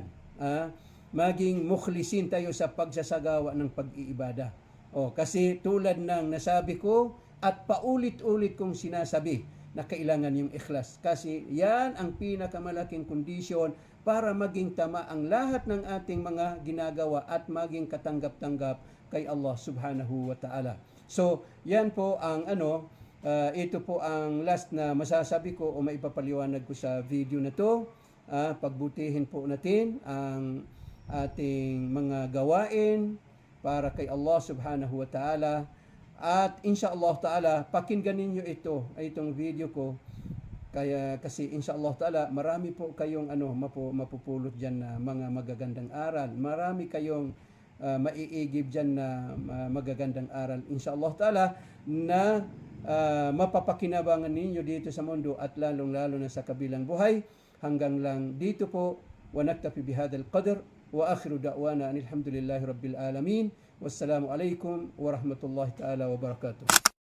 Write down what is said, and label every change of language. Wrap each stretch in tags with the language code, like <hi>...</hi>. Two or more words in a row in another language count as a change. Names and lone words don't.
<tl>Maging mukhlisin tayo sa pagsasagawa ng pag-iibada. Kasi tulad ng nasabi ko at paulit-ulit kong sinasabi na kailangan yung ikhlas. Kasi yan ang pinakamalaking kondisyon para maging tama ang lahat ng ating mga ginagawa at maging katanggap-tanggap kay Allah</tl> <ar>سبحانه وتعالى.</ar> <tl>So, yan po ang ito po ang last na masasabi ko o maipapaliwanag ko sa video na to. Pagbutihin po natin ang ating mga gawain para kay Allah</tl> <ar>سبحانه وتعالى.</ar> <tl>At</tl> <ar>إن شاء الله تعالى,</ar> <tl>pakinggan ninyo itong video ko. Kasi</tl> <ar>إن شاء الله تعالى,</ar> <tl>marami po kayong mapupulot dyan na mga magagandang aral. Marami kayong maiigib dyan na magagandang aral.</tl> <ar>إن شاء الله تعالى</ar> <tl>na mapapakinabangan ninyo dito sa mundo at lalong-lalo na sa kabilang buhay. Hanggang lang dito po.</tl> <ar>ونكتفي بهذا القدر. وآخر دعوانا أن الحمد لله رب العالمين. والسلام عليكم ورحمة الله تعالى وبركاته.</ar>